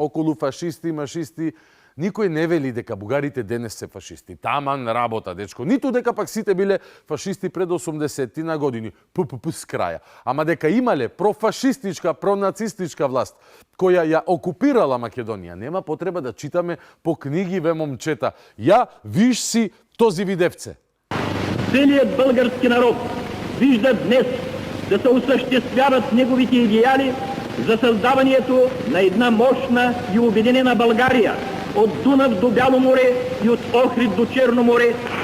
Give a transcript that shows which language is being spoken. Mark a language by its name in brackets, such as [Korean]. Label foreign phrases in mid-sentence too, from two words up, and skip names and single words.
[Macedonian] Второ, околу фашисти, машисти, Никој не вели дека бугарите денес се фашисти. Таман работа, дечко. Ниту дека пак сите биле фашисти пред 80-ти на години. С краја. Ама дека имале профашистичка, пронацистичка власт, која ја окупирала Македонија. Нема потреба да читаме по книги, ве момчета. [Bulgarian] Ја виж си този видевце. Целият български народ вижда днес да се осъществяват неговите идеали за създаването на една мощна и обединена България от Дунав до Бяло море и от Охрид до Черно море.